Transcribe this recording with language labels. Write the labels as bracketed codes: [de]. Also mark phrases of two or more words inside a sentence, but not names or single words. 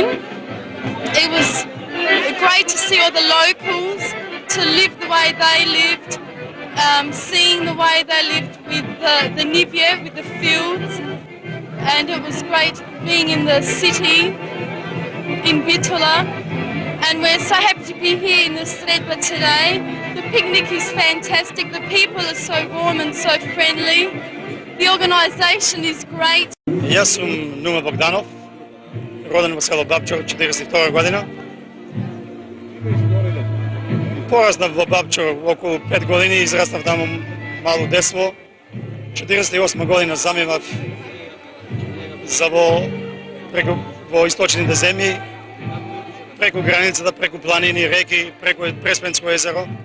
[en] It was great to see all the locals, to live the way they lived, seeing the way they lived with the Nivje, with the fields, and it was great being in the city, in Bitola, and we're so happy to be here in the Sredba today. The picnic is fantastic, the people are so warm and so friendly, the organisation is great. [mk] Јас сум Нума Богданов, роден во село Бабчо, 42 година. Пораснав во Бабчо околу 5 години, израснав таму мало детство. 48 година заминав за во источните земји, преку границата, преку планини, реки, преку Преспенско езеро.